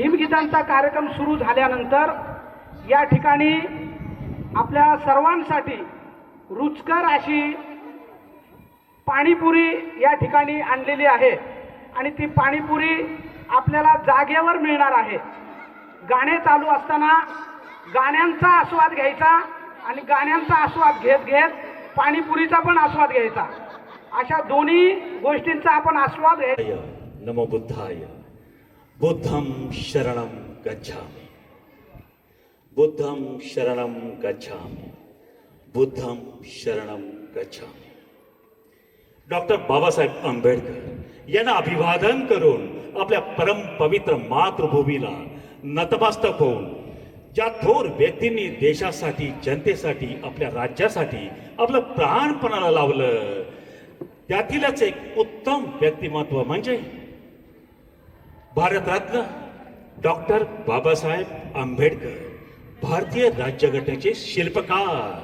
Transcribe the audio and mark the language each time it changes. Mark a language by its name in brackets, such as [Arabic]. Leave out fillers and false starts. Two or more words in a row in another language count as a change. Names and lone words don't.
[Marathi] भीमगीतांचा कार्यक्रम सुरू झाल्यानंतर या ठिकाणी आपल्या सर्वांसाठी रुचकर अशी पाणीपुरी या ठिकाणी आणलेली आहे आणि ती पाणीपुरी आपल्याला जागेवर मिळणार आहे. गाणे चालू असताना गाण्यांचा आस्वाद घ्यायचा आणि गाण्यांचा आस्वाद घेत घेत पाणीपुरीचा पण आस्वाद घ्यायचा. अशा दोन्ही गोष्टींचा आपण आस्वाद घ्यायचा. [Pali] नमो बुद्धाय. बुद्धं शरणं गच्छामि. बुद्धं शरणं गच्छामि. बुद्धं शरणं गच्छामि. [Marathi] डॉक्टर बाबासाहेब आंबेडकर यांना अभिवादन करून आपल्या परम पवित्र मातृभूमीला नतमस्तक होऊन ज्या थोर व्यक्तींनी देशासाठी, जनतेसाठी, आपल्या राज्यासाठी आपलं प्राणपणाला लावलं, त्यातीलच एक उत्तम व्यक्तिमत्व म्हणजे भारतरत्न डॉक्टर बाबासाहेब आंबेडकर, भारतीय राज्यघटनेचे शिल्पकार.